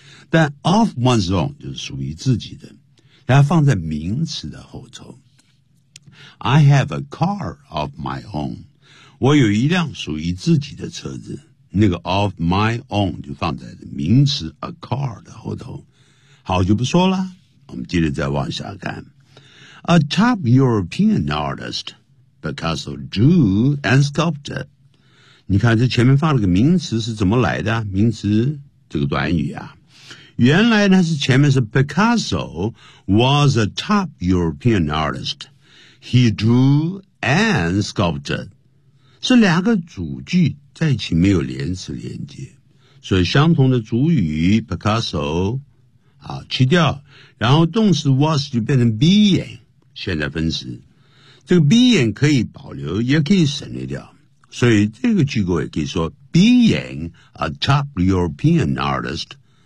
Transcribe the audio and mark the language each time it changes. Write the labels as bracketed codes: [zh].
[zh] 但 of one's own 就是属于自己的。它放在名词的后头。 [en] I have a car of my own， [zh] 我有一辆属于自己的车子。那个 of my own 就放在名词 a car 的后头。好就不说了，我们接着再往下看。 [en] A top European artist, Picasso drew and sculpted. [zh] 你看这前面放了个名词是怎么来的？名词这个短语啊，原来呢是前面是 [en] Picasso was a top European artist. He drew and sculpted. [zh] 是两个主句在一起没有连词连接，所以相同的主语 Picasso 啊去掉，然后动词 was 就变成 being 现在分词，这个 being 可以保留也可以省略掉，所以这个句构也可以说 [en] being a top European artist